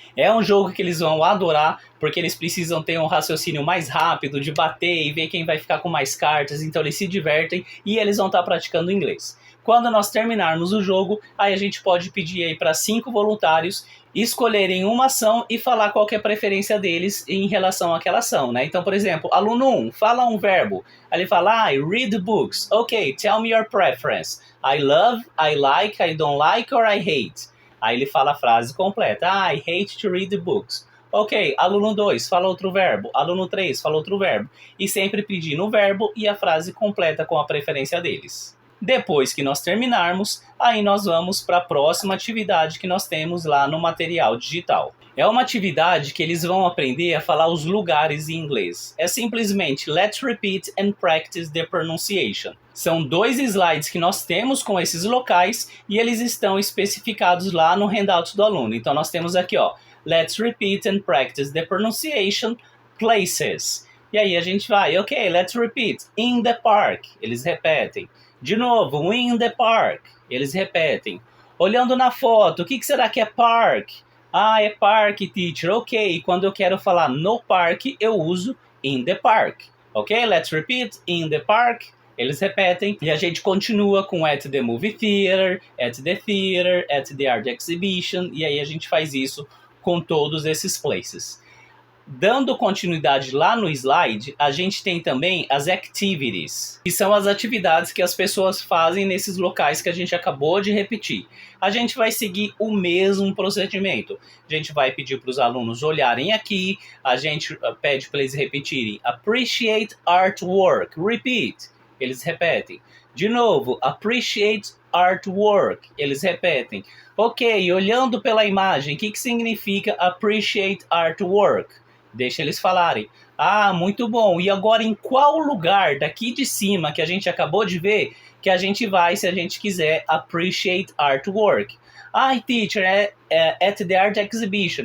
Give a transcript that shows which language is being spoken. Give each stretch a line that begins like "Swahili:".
Portuguese: É um jogo que eles vão adorar, porque eles precisam ter um raciocínio mais rápido, de bater e ver quem vai ficar com mais cartas, então eles se divertem e eles vão estar praticando inglês. Quando nós terminarmos o jogo, aí a gente pode pedir aí para 5 voluntários escolherem uma ação e falar qual que é a preferência deles em relação àquela ação, né? Então, por exemplo, aluno 1, fala um verbo. Aí ele fala,
English: read books. Ok, tell me your preference. I love, I like, I don't like or I hate.
Portuguese: Aí ele fala a frase completa.
English: I hate to read books.
Portuguese: Ok, aluno 2, fala outro verbo. Aluno 3, fala outro verbo. E sempre pedindo o verbo e a frase completa com a preferência deles. Depois que nós terminarmos, aí nós vamos para a próxima atividade que nós temos lá no material digital. É uma atividade que eles vão aprender a falar os lugares em inglês. É simplesmente
English: let's repeat and practice the pronunciation.
Portuguese: São 2 slides que nós temos com esses locais e eles estão especificados lá no handout do aluno. Então nós temos aqui, ó,
English: let's repeat and practice the pronunciation places.
Portuguese: E aí a gente vai,
English: ok, let's repeat. In the park,
Portuguese: eles repetem. De novo,
English: in the park,
Portuguese: eles repetem. Olhando na foto, o que será que é park? É
English: park, teacher, ok.
Portuguese: Quando eu quero falar no parque, eu uso
English: in the park. Ok, let's repeat, in the park.
Portuguese: Eles repetem e a gente continua com
English: at the movie theater, at the art exhibition.
Portuguese: E aí a gente faz isso com todos esses places. Dando continuidade lá no slide, a gente tem também as activities, que são as atividades que as pessoas fazem nesses locais que a gente acabou de repetir. A gente vai seguir o mesmo procedimento. A gente vai pedir para os alunos olharem aqui, a gente pede para eles repetirem
English: appreciate artwork, repeat,
Portuguese: eles repetem. De novo,
English: appreciate artwork,
Portuguese: eles repetem. Ok, olhando pela imagem, o que significa
English: appreciate artwork?
Portuguese: Deixa eles falarem. Muito bom. E agora em qual lugar daqui de cima que a gente acabou de ver que a gente vai, se a gente quiser,
English: appreciate artwork? Teacher, at the art exhibition.